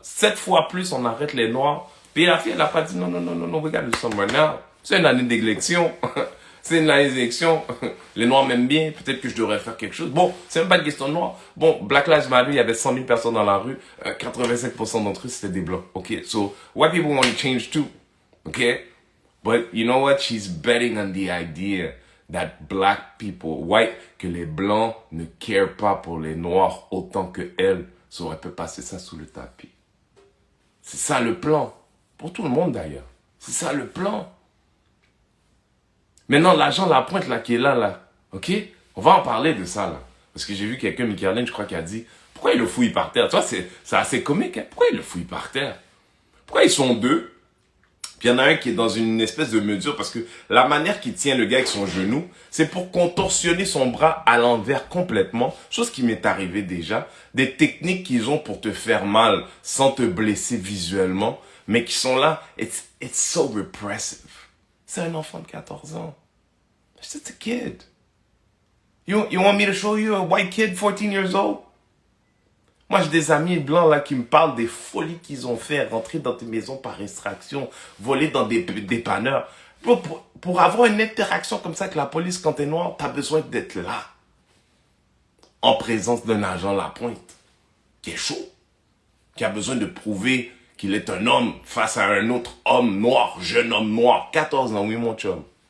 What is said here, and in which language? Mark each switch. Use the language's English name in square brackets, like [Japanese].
[French] 7 fois plus, on arrête les Noirs. Puis la fille, elle a pas dit, non, [English] we gotta do something right now. [French] C'est une année d'élection. C'est une année d'élection. Les Noirs m'aiment bien. Peut-être que je devrais faire quelque chose. Bon, c'est même pas une question de Noirs. Bon, Black Lives Matter, il y avait 100 000 personnes dans la rue. 85% d'entre eux, c'était des Blancs. [English] OK, so, white people want to change too. OK? But you know what? She's betting on the idea that black people, [French] que les Blancs ne carent pas pour les Noirs autant que elle. So, elle peut passer ça sous le tapis. C'est ça le plan. Pour tout le monde d'ailleurs. C'est ça le plan. Maintenant, l'agent Lapointe là, qui est là, ok? On va en parler de ça là. Parce que j'ai vu quelqu'un, Michaeline, je crois, qui a dit, pourquoi il le fouille par terre? Tu vois, c'est assez comique, hein? Pourquoi il le fouille par terre? Pourquoi ils sont deux? Puis il y en a un qui est dans une espèce de mesure, parce que la manière qu'il tient le gars avec son genou, c'est pour contorsionner son bras à l'envers complètement, chose qui m'est arrivée déjà, des techniques qu'ils ont pour te faire mal sans te blesser visuellement, mais qui sont là, [English] it's so repressive. [French] C'est un enfant de 14 ans. [English] It's just a kid. You want me to show you a white kid, 14 years old? [French] Moi, j'ai des amis blancs là qui me parlent des folies qu'ils ont fait, rentrer dans des maisons par extraction, voler dans des dépanneurs. Pour avoir une interaction comme ça avec la police quand t'es noir, t'as besoin d'être là. En présence d'un agent Lapointe, qui est chaud, qui a besoin de prouver qu'il est un homme face à un autre homme noir, jeune homme noir, 14 ans, oui mon chum.